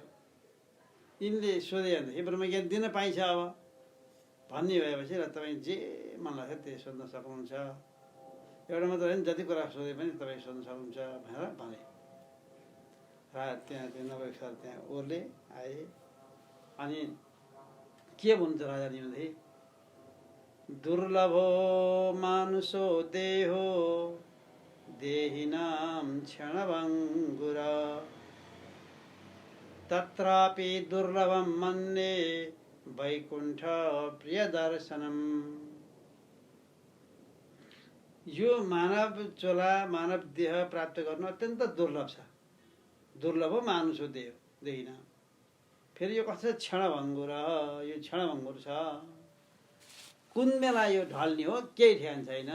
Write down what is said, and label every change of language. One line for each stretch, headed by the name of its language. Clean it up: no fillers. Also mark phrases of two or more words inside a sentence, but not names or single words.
Nepali: यिनले सोधे भनेदेखि ब्रह्मज्ञान दिन पाइन्छ अब भन्ने भएपछि र तपाईँ जे मन लाग्छ त्यही सोध्न सक्नुहुन्छ, एउटा मात्र होइन, जति कुरा सोधे पनि तपाईँ सोध्न सक्नुहुन्छ भनेर भने। र त्यहाँ त्यो 90 सर त्यहाँ ओर्ले आए। अनि के भन्नुहुन्छ राजा निमिले?
Sanskrit: दुर्लभो मानुषो देहो देहिनां क्षणभङ्गुर तत्रापि दुर्लभं मन्ये वैकुण्ठ प्रियदर्शनम्।
Nepali: यो मानव चोला मानव देह प्राप्त गर्नु अत्यन्त दुर्लभ छ।
Sanskrit: दुर्लभ मानुषो देह देहिनां।
Nepali: फेरि यो कस्तो क्षणभङ्गुर, यो क्षणभङ्गुर छ। कुन बेला यो ढल्ने हो केही ठेगान छैन।